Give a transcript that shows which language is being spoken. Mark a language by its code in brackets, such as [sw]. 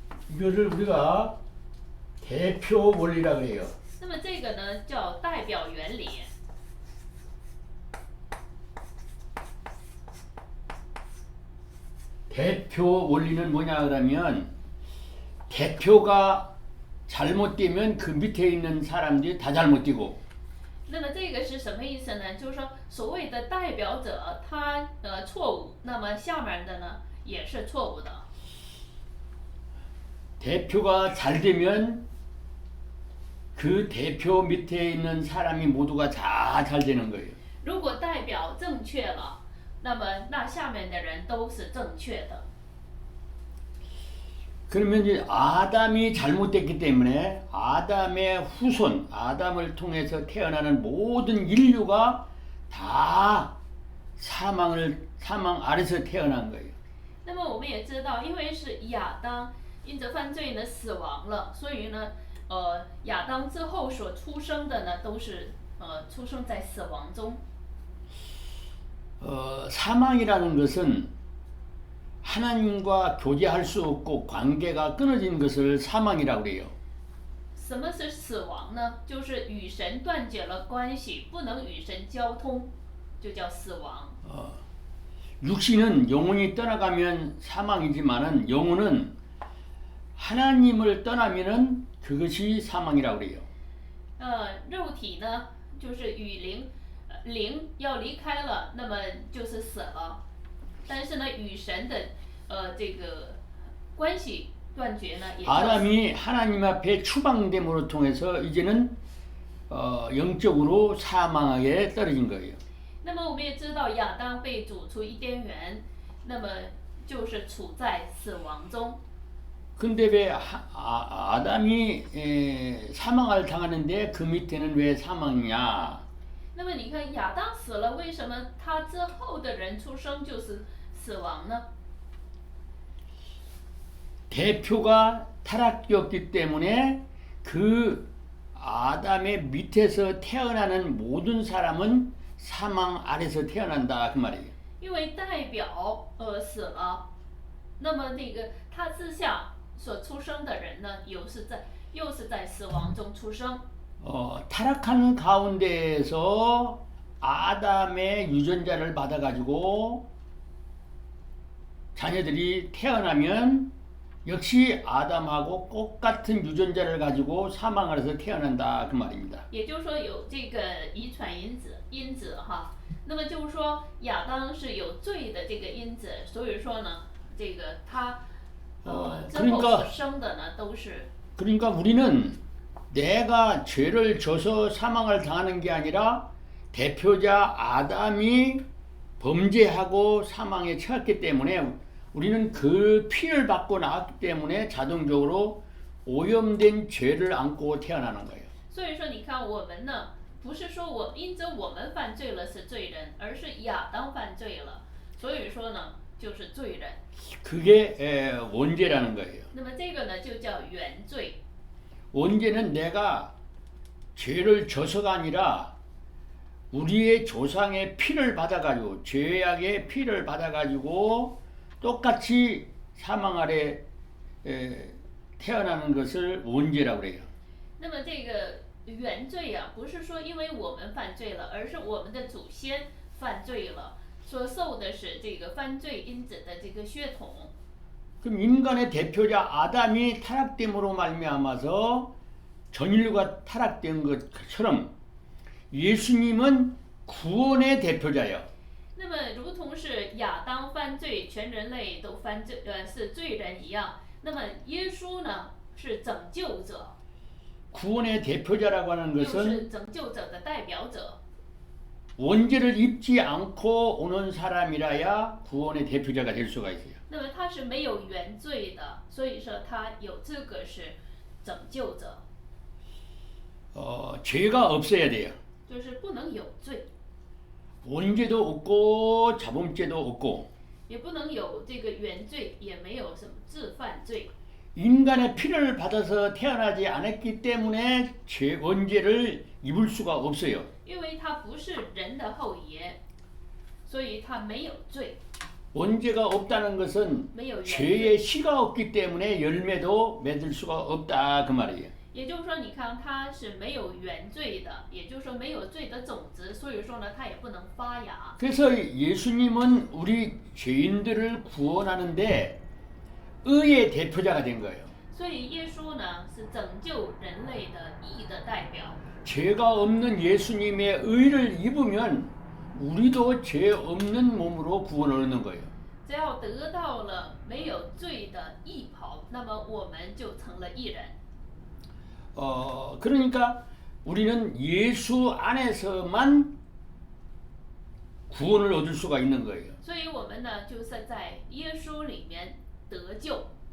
[ko] 이거를 우리가 대표 원리라 그래요. [zh] 那么这个呢，叫代表原理。 [ko] 대표 원리는 뭐냐 그러면 대표가 잘못되면 그 밑에 있는 사람들이 다 잘못되고 [zh] 那么这个是什么意思呢？就是说，所谓的代表者他错误，那么下面的呢也是错误的。 [ko] 대표가 잘 되면 그 대표 밑에 있는 사람이 모두가 다 잘 되는 거예요. [zh] 如果代表正确了，那么那下面的人都是正确的。 [ko] 그러면 이제 아담이 잘못됐기 때문에 아담의 후손, 아담을 통해서 태어나는 모든 인류가 다 사망 아래서 태어난 거예요. [zh] 那么我们也知道，因为是亚当因着犯罪呢死亡了，所以呢，亚当之后所出生的呢都是出生在死亡中。 [ko] 사망이라는 것은 하나님과 교제할 수 없고 관계가 끊어진 것을 사망이라고 그래요. [zh] 什么是死亡呢？就是与神断绝了关系，不能与神交通，就叫死亡。 [ko] 육신은 영혼이 떠나가면 사망이지만은 영혼은 하나님을 떠나면은 그것이 사망이라고 그래요. [zh] 肉体呢，就是与灵要离开了，那么就是死了。但是呢，与神的这个关系断绝呢，也叫死。 [ko] 아담이 하나님 앞에 추방됨으로 통해서 이제는 영적으로 사망하게 떨어진 거예요. [zh] 那么我们也知道，亚当被逐出伊甸园，那么就是处在死亡中。 [ko] 근데 왜 아담이 사망을 당하는데 그 밑에는 왜 사망이냐? [zh] 那么你看，亚当死了，为什么他之后的人出生就是死亡呢？ [ko] 대표가 타락되었기 때문에 그 아담의 밑에서 태어나는 모든 사람은 사망 아래서 태어난다 그 말이에요. [zh] 因为代表死了，那么那个他之下所出生的人呢，又是在死亡中出生。 [ko] 타락한 가운데에서 아담의 유전자를 받아가지고 자녀들이 태어나면 역시 아담하고 똑같은 유전자를 가지고 사망을 해서 태어난다 그 말입니다. [zh] 也就是说有这个遗传因子哈，那么就是说亚当是有罪的这个因子，所以说呢，这个他之后 [ko] 그러니까 [zh] 所生的呢都是 [ko] 그러니까 우리는 내가 죄를 져서 사망을 당하는 게 아니라 대표자 아담이 범죄하고 사망에 처했기 때문에 우리는 그 피를 받고 나왔기 때문에 자동적으로 오염된 죄를 안고 태어나는 거예요. [zh] 所以说你看我们呢，不是说因着我们犯罪了是罪人，而是亚当犯罪了，所以说呢就是罪人。 [ko] 그게 원죄라는 거예요. [zh] 那么这个呢就叫原罪。 [ko] 원죄는 내가 죄를 져서가 아니라 우리의 조상의 피를 받아가지고 죄악의 피를 받아가지고 똑같이 사망 아래 태어나는 것을 원죄라고 그래요. [zh] 那么这个原罪啊，不是说因为我们犯罪了，而是我们的祖先犯罪了，所受的是这个犯罪因子的这个血统。 [ko] 그럼 인간의 대표자 아담이 타락됨으로 말미암아서 전인류가 타락된 것처럼 예수님은 구원의 대표자예요. [zh] 那么，如同是亚当犯罪，全人类都犯罪，是罪人一样。那么耶稣呢，是拯救者， [ko] 구원의 대표자라고 하는 [zh] 就 [ko] 것은 [zh] 是拯救者的代表者。 [ko] 원죄를 입지 않고 오는 사람이라야 구원의 대표자가 될 수가 있어요. [zh] 那么他是没有原罪的，所以说他有资格是拯救者， [ko] 죄가 없어야 돼요. [zh] 就是不能有罪， [ko] 원죄도 없고 자범죄도 없고 [zh] 也不能有这个原罪，也没有什么自犯罪。 [ko] 인간의 피를 받아서 태어나지 않았기 때문에 원죄를 입을 수가 없어요. [zh] 因为他不是人的后爷，所以他没有罪， [ko] 원죄가 없다는 것은 [zh] 没有原罪。 [ko] 죄의 씨가 없기 때문에 열매도 맺을 수가 없다 그 말이에요. [zh] 也就是说，你看它是没有原罪的，也就是说没有罪的种子，所以说呢，它也不能发芽。 [ko] 그래서 예수님은 우리 죄인들을 구원하는데 의의 대표자가 된 거예요. [zh] 所以耶稣呢是拯救人类的义的代表。 [ko] 죄가 없는 예수님의 의를 입으면 우리도 죄 없는 몸으로 구원을 얻는 거예요. [zh] 只要得到了没有罪的义袍，那么我们就成了义人。 [ko] 그러니까 우리는 예수 안에서만 구원을 얻을 수가 있는 거예요. [zh] 所以我们呢就是在耶稣里面得救。